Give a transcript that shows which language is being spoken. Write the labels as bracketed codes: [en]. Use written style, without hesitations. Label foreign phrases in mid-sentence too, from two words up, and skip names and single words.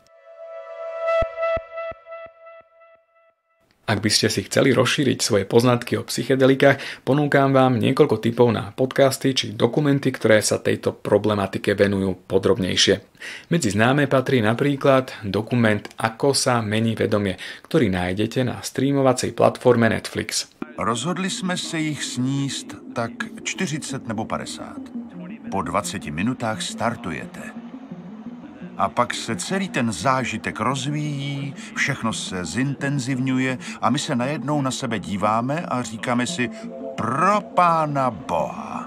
[sk] Ak by ste si chceli rozšíriť svoje poznatky o psychedelikách, ponúkam vám niekoľko tipov na podcasty či dokumenty, ktoré sa tejto problematike venujú podrobnejšie. Medzi známe patrí napríklad dokument Ako sa mení vedomie, ktorý nájdete na streamovacej platforme Netflix. [cs] Rozhodli jsme se jich sníst tak 40 nebo 50. Po 20 minutách startujete. A pak se celý ten zážitek rozvíjí, všechno se zintenzivňuje a my se najednou na sebe díváme a říkáme si pro Pána Boha.